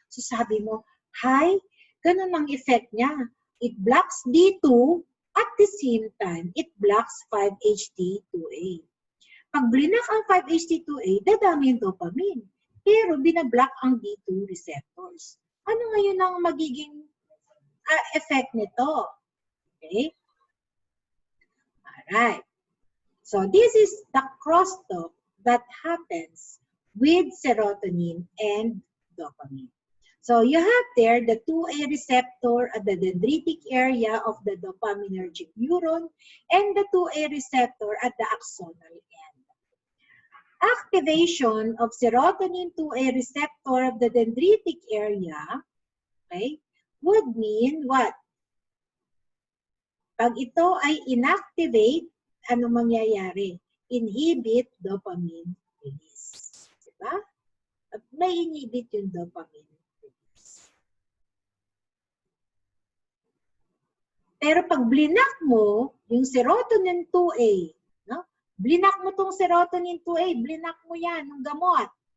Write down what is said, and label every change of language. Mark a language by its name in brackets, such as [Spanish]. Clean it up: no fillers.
[Filipino] So sabi mo, hi, ganun ang effect niya. [English] It blocks D2, at the same time, it blocks 5-HT2A. [Filipino] Pag blinak ang 5-HT2A, dadami yung dopamine. Pero binablock ang D2 receptors. Ano ngayon ang magiging effect nito? Okay? Alright. [English] So this is the crosstalk that happens with serotonin and dopamine. So you have there the 2A receptor at the dendritic area of the dopaminergic neuron and the 2A receptor at the axonal end. Activation of serotonin 2A receptor of the dendritic area, okay, would mean what? [Filipino] Pag ito ay inactivate, ano mangyayari? [English] Inhibit dopamine release. Diba? [Filipino] At may inhibit yung dopamine release. Pero pag blinak mo yung serotonin 2A, no? Blinak mo tong serotonin 2A, blinak mo yan, ng gamot.